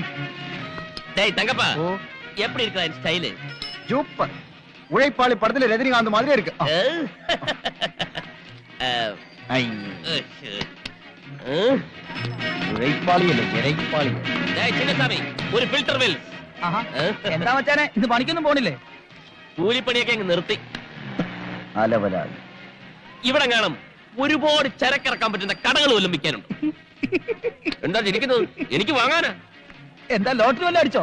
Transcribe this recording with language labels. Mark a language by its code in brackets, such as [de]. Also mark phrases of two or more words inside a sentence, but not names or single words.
[ta] டேய் தங்கப்பா, எப்படி இருக்கா இந்த ஸ்டைல்? சூப்பர். உழைப்பாளி படத்துல ரஜினிகாந்த் மாதிரி இருக்கு. உழைப்பாளி இல்ல, இறைப்பாளி. டேய் சின்னசாமி, [ml] ഒരു ഫിൽറ്റർ വെൽ. എന്താ മച്ചാനെ, ഇത് പണിക്കൊന്നും പോണില്ലേ? കൂലിപ്പണിയൊക്കെ അങ്ങ് നിർത്തി. അലവലായി. ഇവിടെ കാണും ഒരുപാട് ചരക്കിറക്കാൻ പറ്റുന്ന കടകൾ വല്ലതും വിൽക്കാനുണ്ട്. എന്താ ഇരിക്കുന്നത്? എനിക്ക് വാങ്ങാനാ. എന്താ ലോട്ടറി വല്ലതും അടിച്ചോ?